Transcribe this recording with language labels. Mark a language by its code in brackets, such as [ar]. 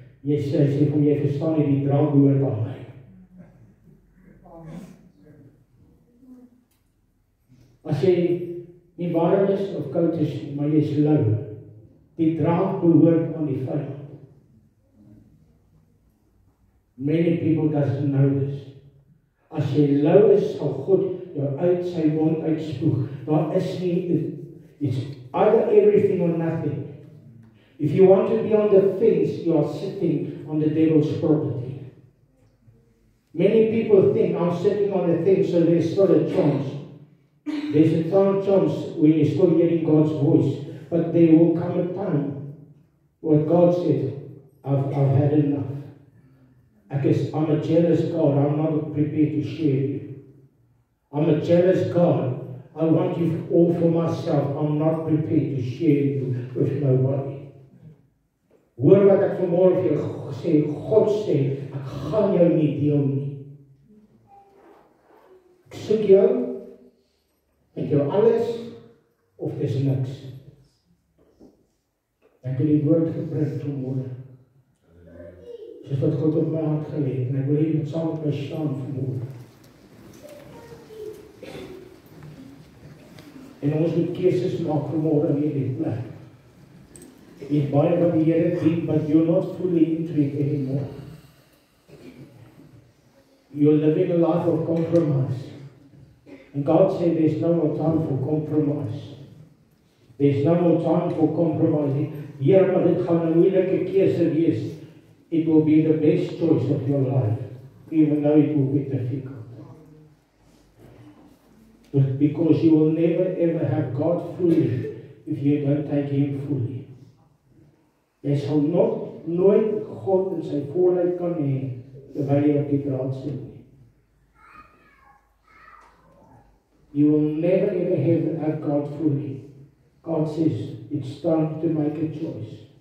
[af] Hy sê vir hom, jy verstaan nie, die draad behoort aan my. As jy nie warm is of koud is, maar jy is lou, die draad behoort aan die vyand. [en] Many people doesn't know this. [af] As jy lou is, sal God jou uit sy mond uitspoeg. Daar is nie, [en] it's either everything or nothing. If you want to be on the fence, you are sitting on the devil's property. Many people think, I'm sitting on the fence, so there's still a chance. There's a chance when you're still hearing God's voice, but there will come a time what God said, I've had enough. I'm a jealous God. I'm not prepared to share you. I'm a jealous God. I want you all for myself. I'm not prepared to share you with nobody. [af] Hoor wat ek vanmôre vir jou sê, God sê, ek gaan jou nie deel nie. Ek soek jou, met jou alles, of dis niks. Ek het die woord gebring vanmôre. Dis wat God op my hart gelê het, en ek wil hê jy moet saam met my staan vanmôre. En ons moet keuses maak vanmôre in hierdie plek. Jy het baie wat die Here dien, [en] but you're not fully into it anymore. You're living a life of compromise. And God said there's no more time for compromise. There's no more time for compromising. [af] Here, maar dit gaan 'n moeilike keuse wees. [en] It will be the best choice of your life, even though it will be difficult. But because you will never ever have God fully if you don't take Him fully. [af] Jy sal nooit God in sy volheid kan hê terwyl jy op die draad sit nie. [en] You will never ever have God fully. God says it's time to make a choice.